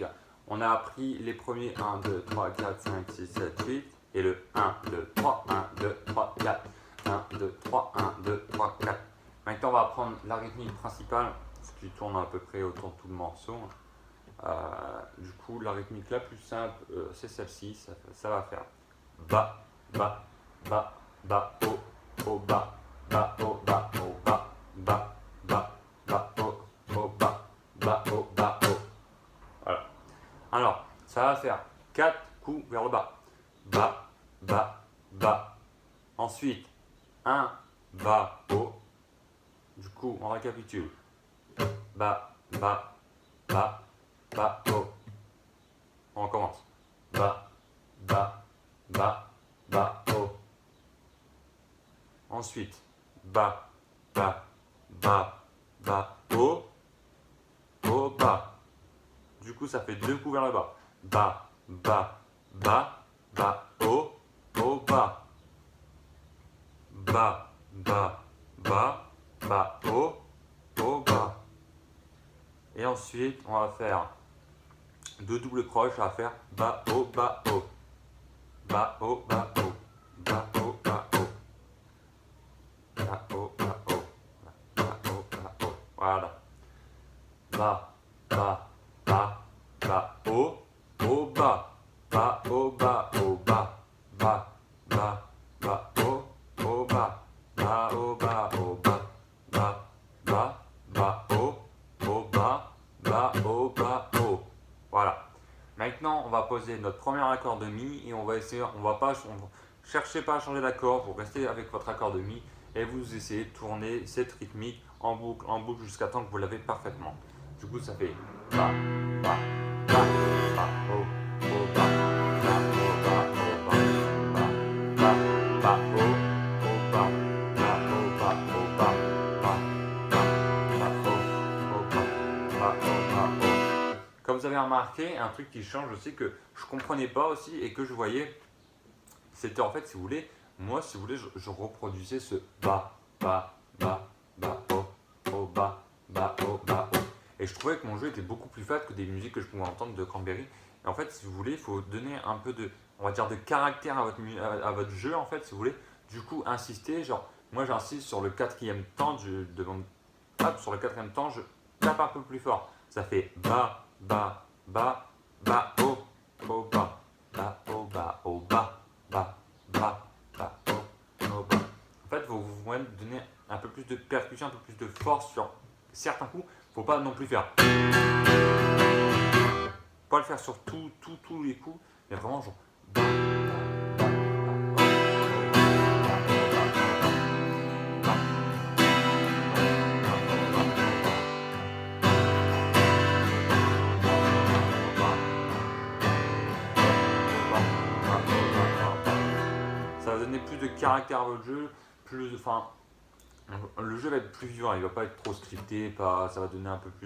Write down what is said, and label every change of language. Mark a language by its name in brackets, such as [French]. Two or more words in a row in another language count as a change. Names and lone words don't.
[French] On a appris les premiers 1, 2, 3, 4, 5, 6, 7, 8 et le 1, 2, 3, 1, 2, 3, 4, 1, 2, 3, 1, 2, 3, 4. Maintenant, on va apprendre la rythmique principale, ce qui tourne à peu près autour de tout le morceau. Du coup, la rythmique la plus simple, c'est celle-ci. Ça va faire ba, ba, ba, ba, oh, oh, ba, ba, oh, ba, oh, ba, ba, ba, ba, oh, oh, ba, ba, oh, ba, oh. Voilà. Alors, ça va faire 4 coups vers le bas. Ba, ba, ba. Ensuite, 1, ba, oh. Du coup, on récapitule. Ba, ba, ba, ba, oh. On recommence. Ba, ba, ba, ba, oh. Ensuite, ba, ba, ba, ba, oh, oh, ba. Du coup, ça fait 2 coups vers le bas. Ba, ba, ba, ba, oh, oh, ba. Ba, ba, ba, ba, oh, oh, ba. Et ensuite, on va faire 2 doubles croches, on va faire ba, oh, ba, oh. Ba, oh, ba, oh. Ba, oh, ba, oh. Ba, oh, ba, oh. Ba, oh, ba, oh. Voilà. Ba, ba, ba, ba, oh, oh, ba. Ba, oh, ba, oh, ba. Ba, ba, ba, oh, oh, ba. Ba, oh, ba, oh, ba. Ba, ba, ba, oh, oh, ba. Ba, oh, ba, oh. Voilà. Maintenant, on va poser notre premier accord de Mi et on va essayer, cherchez pas à changer d'accord, vous restez avec votre accord de Mi et vous essayez de tourner cette rythmique en boucle jusqu'à temps que vous l'avez parfaitement. Du coup, ça fait ba, ba, ba, ba, oh, oh, ba, ba, oh, ba, oh, ba, ba, ba, ba, oh, oh, ba, ba, oh, ba, oh, ba, ba, ba, ba, oh, oh, ba, ba, oh, ba, oh. Comme vous avez remarqué, un truc qui change aussi que je comprenais pas aussi et que je voyais, c'était en fait, si vous voulez, moi, si vous voulez, je reproduisais ce ba, ba, ba, ba, oh, oh, ba, ba, oh, ba, oh. Et je trouvais que mon jeu était beaucoup plus fat que des musiques que je pouvais entendre de Cranberry. Et en fait, si vous voulez, il faut donner un peu de, on va dire, de caractère à votre jeu, en fait, si vous voulez. Du coup, insister, genre, moi j'insiste sur le quatrième temps, sur le quatrième temps, je tape un peu plus fort. Ça fait ba, ba, ba, ba, oh, oh, ba, ba, oh, ba, oh, ba, ba, ba, ba, oh, oh, ba. En fait, vous donner un peu plus de percussion, un peu plus de force sur certains coups. Faut pas non plus faire. Pas le faire sur tous les coups, mais vraiment genre. Ba, ba, ba, ba, ça va donner plus de caractère à votre jeu, le jeu va être plus vivant, il va pas être trop scripté, ça va donner un peu plus.